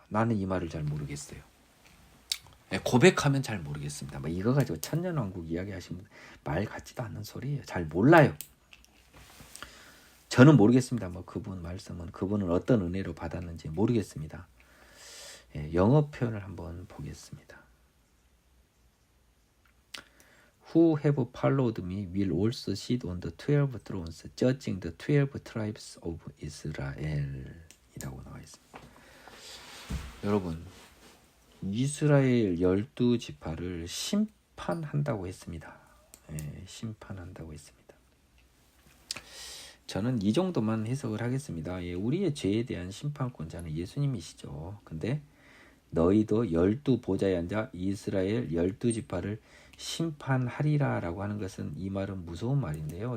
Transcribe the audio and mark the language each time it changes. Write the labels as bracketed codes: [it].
[ko] 나는 이 말을 잘 모르겠어요. 고백하면 잘 모르겠습니다. 뭐 이거 가지고 천년왕국 이야기하시면 말 같지도 않는 소리예요. 잘 몰라요. 저는 모르겠습니다. 뭐 그분 말씀은 그분은 어떤 은혜로 받았는지 모르겠습니다. 영어 표현을 한번 보겠습니다. [en] Who have followed me will also sit on the 12 thrones, judging the 12 tribes of Israel. [ko] 이라고 나와 있습니다. 여러분, 이스라엘 12 지파를 심판한다고 했습니다. 심판한다고 했습니다. 저는 이 정도만 해석을 하겠습니다. 우리의 죄에 대한 심판권자는 예수님이시죠. 근데 너희도 12 보좌에 앉아 이스라엘 12 지파를 심판하리라 라고 하는 것은 이 말은 무서운 말인데요.